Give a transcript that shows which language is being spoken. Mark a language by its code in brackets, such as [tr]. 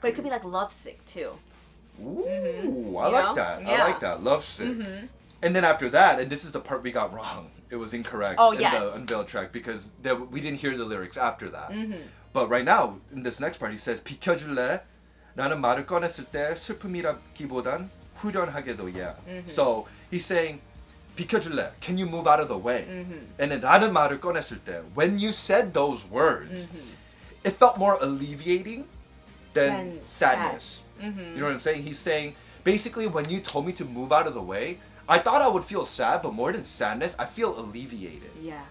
[en] But it could be like lovesick too. Ooh, I like that. Yeah. I like that. Love sick. And then after that, and this is the part we got wrong. It was incorrect in the Unveiled track because we didn't hear the lyrics after that. But right now, in this next part, he says, [ko] 비켜줄래? 나는 말을 꺼냈을 때 슬픔이라기보단 후련하게도, [en] So he's saying, [ko] 비켜줄래? [en] Can you move out of the way? And then [ko] 나는 말을 꺼냈을 때, [en] when you said those words, it felt more alleviating than sadness. You know what I'm saying? He's saying, basically, when you told me to move out of the way, I thought I would feel sad, but more than sadness, I feel alleviated. Yeah.